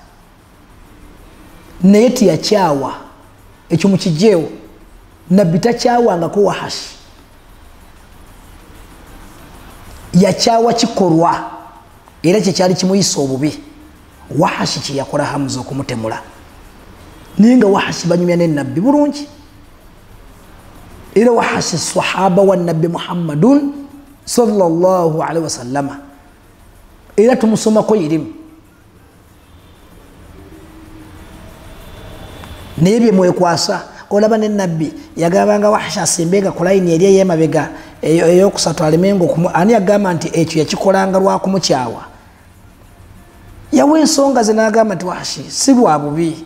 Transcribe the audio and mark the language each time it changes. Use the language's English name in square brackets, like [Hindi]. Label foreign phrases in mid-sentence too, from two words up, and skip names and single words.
[Ganda] naye tiyakyawa ekyo mukijeewo Nabbi takyawangako Wahashi yakyawa kikolwa era kyekyali kimuyisa obubi Wahashi kyeyakola Hamza okumutemula naye nga Wahashi banyumya ne Nabbi bulungi era Wahashi sahaba wa Nabbi Muhammadun [Arabic] صلى الله عليه وسلم [Ganda] era tumusomako irimu naye bye mwekwasa olaba ne Nabbi yagambanga Wahashi asembenga ku layini eri ey'emabega ey'okusatu alemengo ani agamba nti ekyo yakikolanga lwakumukyawa yawa ensonga ze n'agamba nti Wahashi si bwa bubi